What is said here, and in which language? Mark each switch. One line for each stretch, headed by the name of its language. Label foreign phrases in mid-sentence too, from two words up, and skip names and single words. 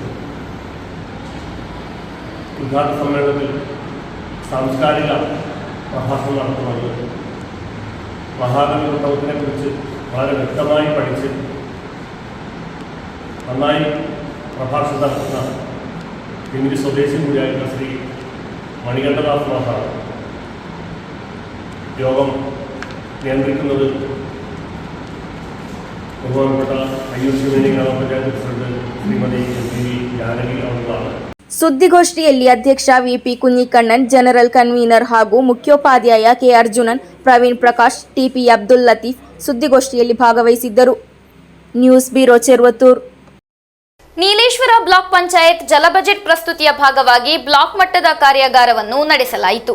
Malayalam: ഉദ്ഘാടന സമ്മേളനത്തിൽ സാംസ്കാരിക പ്രഭാഷണം നടത്തുന്നത് മഹാകവി കുട്ടമത്തിനെ കുറിച്ച് വളരെ വ്യക്തമായി പഠിച്ച് നന്നായി പ്രഭാഷണം നടത്തുന്ന പിന്നീട് സ്വദേശി കൂടിയായിട്ടുള്ള ശ്രീ മണികണ്ഠദാസ് മാഷാണ്. യോഗം നിയന്ത്രിക്കുന്നത് ബഹുമാനപ്പെട്ട അയ്യൂർ ശിവനി ഗ്രാമപഞ്ചായത്ത് പ്രസിഡന്റ് ശ്രീമതി എം.പി. ജാനകി അവர்களാണ്.
Kannada: ಸುದ್ದಿಗೋಷ್ಠಿಯಲ್ಲಿ ಅಧ್ಯಕ್ಷ ವಿಪಿ ಕುഞ്ഞിಕಣ್ಣನ್, ಜನರಲ್ ಕನ್ವೀನರ್ ಹಾಗೂ ಮುಖ್ಯೋಪಾಧ್ಯಾಯ ಕೆ ಅರ್ಜುನನ್, ಪ್ರವೀಣ್ ಪ್ರಕಾಶ್, ಟಿಪಿ ಅಬ್ದುಲ್ ಲತೀಫ್ ಸುದ್ದಿಗೋಷ್ಠಿಯಲ್ಲಿ ಭಾಗವಹಿಸಿದ್ದರು. ನ್ಯೂಸ್ ಬ್ಯೂರೋ ಚೆರ್ವತ್ತೂರ್. ನೀಲೇಶ್ವರ ಬ್ಲಾಕ್ ಪಂಚಾಯತ್ ಜಲ ಬಜೆಟ್ ಪ್ರಸ್ತುತಿಯ ಭಾಗವಾಗಿ ಬ್ಲಾಕ್ ಮಟ್ಟದ ಕಾರ್ಯಾಗಾರವನ್ನು ನಡೆಸಲಾಯಿತು.